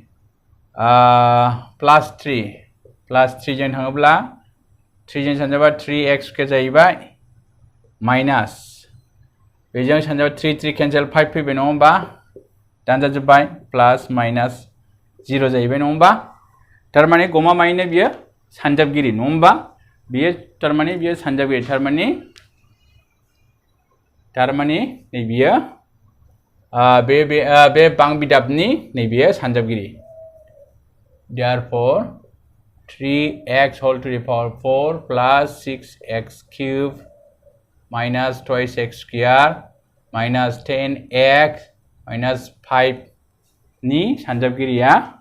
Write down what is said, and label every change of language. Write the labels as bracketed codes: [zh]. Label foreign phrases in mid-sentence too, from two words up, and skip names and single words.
[brx] प्लास 3 जों थाङोब्ला 3 जों सानजाबा [en] 3x square [brx] जाहैबाय माइनास बेजों सानजाबा 3 केन्सेल 5 फैबाय नङा होमबा दानजाजोब्बाय [en] plus minus 0 [brx] जाहैबाय नङा होमबा थारमाने गमा मायनो बियो सानजाबगिरि नङा होमबा बियो थारमाने बियो सानजाबगिरि थारमाने नै बियो बे बां बिदाबनि नै बियो सानजाबगिरि [en] therefore 3x whole to the power 4 plus 6x cube minus 2x square minus 10x minus 5 [brx] नि सानजाबगिरिया